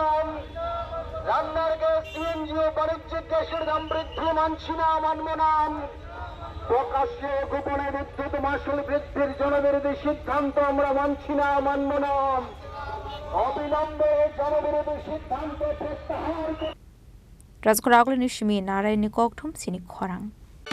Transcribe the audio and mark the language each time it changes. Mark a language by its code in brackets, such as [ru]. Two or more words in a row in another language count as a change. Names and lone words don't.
[bn] রান্নার গ্যাস সিএনজি ও বাণিজ্যিক গ্যাসের দাম বৃদ্ধি মানছি না মানব না প্রকাশ্যে গোপনে বিদ্যুৎ মাশুল বৃদ্ধির জনবিরোধী সিদ্ধান্ত আমরা মানছি না মানব না অবিলম্বে জনবিরোধী সিদ্ধান্ত প্রত্যাহার [trp] Razgoraglo ni shimi narai ni kokthum sini khorang